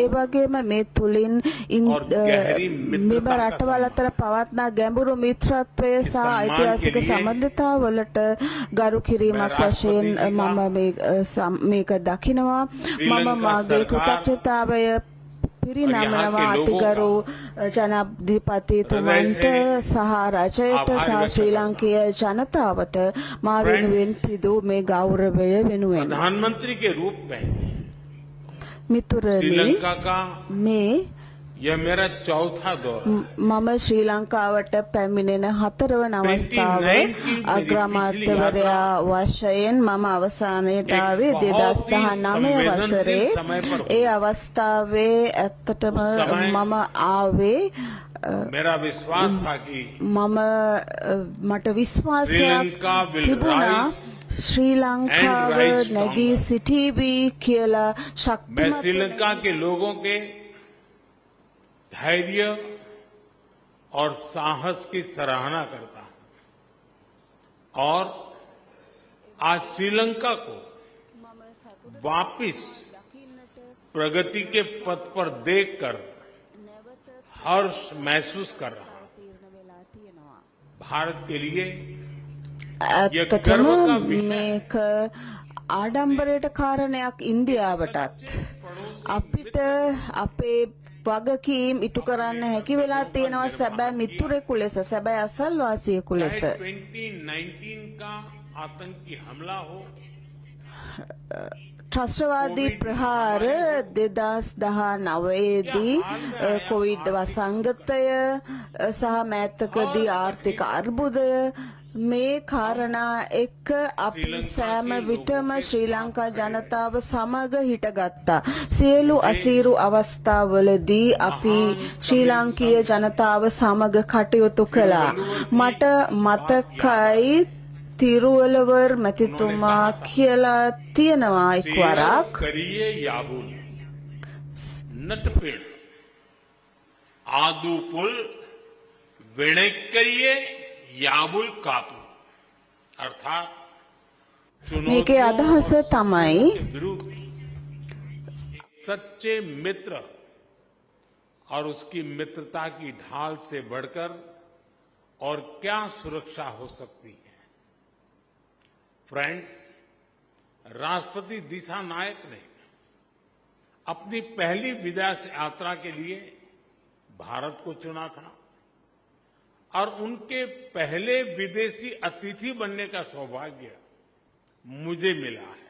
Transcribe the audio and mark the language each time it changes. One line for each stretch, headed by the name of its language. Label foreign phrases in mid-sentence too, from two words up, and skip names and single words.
Sinhala: වගේම මේ තුලින් මෙම රටවල් අතර පවත්නා ගැඹුරු මිත්‍රත්වය සහ ඓතිහාසික සම්බන්ධතාවලට ගරු කිරීමක් වශයෙන් මම මේක දකිනවා මම මාගේ කෘතඥතාවය පිරිනමනවා අතිගරු ජනාධිපතිතුමන්ට සහ රජයට සහ ශ්‍රී ලංකීය ජනතාවට මා වෙනුවෙන් පිදූ මේ ගෞරවය වෙනුවෙන්
Hindi: प्रधानमंत्री के रूप में
Sinhala: මිතුරනි
Hindi: श्रीलंका का
Sinhala: මේ
Hindi: यह मेरा चौथा दौरा है।
Sinhala: මම ශ්‍රී ලංකාවට පැමිණෙන හතරවන අවස්ථාව අග්‍රාමාත්‍යවරයා වශයෙන් මම අවසානයට ආවේ 2019 වසරේ ඒ අවස්ථාවේ ඇත්තටම මම ආවේ
Hindi: मेरा विश्वास था कि
Sinhala: මට විශ්වාසයක් තිබුණා ශ්‍රී ලංකාව නැගී සිටීවි කියලා
Hindi: मैं
Sinhala: ශක්තිමත්
Hindi: श्रीलंका के लोगों के धैर्य और साहस की सराहना करता हूं और आज श्रीलंका को वापिस प्रगति के पथ पर देखकर हर्ष महसूस कर रहा हूं। भारत के लिए
Sinhala: ඇත්තටම මේක ආඩම්බරයට කාරණයක් ඉන්දියාවටත් අපිට අපේ වගකීම් ඉටු කරන්න හැකි වෙලා තියෙනවා සැබෑ මිතුරෙකු ලෙස සැබෑ අසල්වාසියෙකු ලෙස
Hindi: 2019 का आतंकी हमला हो
Sinhala: ත්‍රස්තවාදී ප්‍රහාර 2019 දී කොවිඩ් වසංගතය සහ මෑතකදී ආර්ථික අර්බුදය මේ කාරණා එක්ක අපි සෑම විටම ශ්‍රී ලංකා ජනතාව සමග හිටගත්තා. සියලු අසීරු අවස්ථාවලදී අපි ශ්‍රී ලාංකීය ජනතාව සමග කටයුතු කළා. මට මතකයි තිරුවලවර් මැතිතුමා කියලා තියෙනවා එක්වරක් करिए याबुल नटपेड़ आदू पुल वेणेक्करिए याबुल कापू अर्थात මේකේ අදහස තමයි
Hindi: विरुद्ध एक सच्चे मित्र और उसकी मित्रता की ढाल से बढ़कर और क्या सुरक्षा हो सकती है। फ्रेंड्स, राष्ट्रपति दिशा नायक ने अपनी पहली विदेश यात्रा के लिए भारत को चुना था और उनके पहले विदेशी अतिथि बनने का सौभाग्य मुझे मिला है।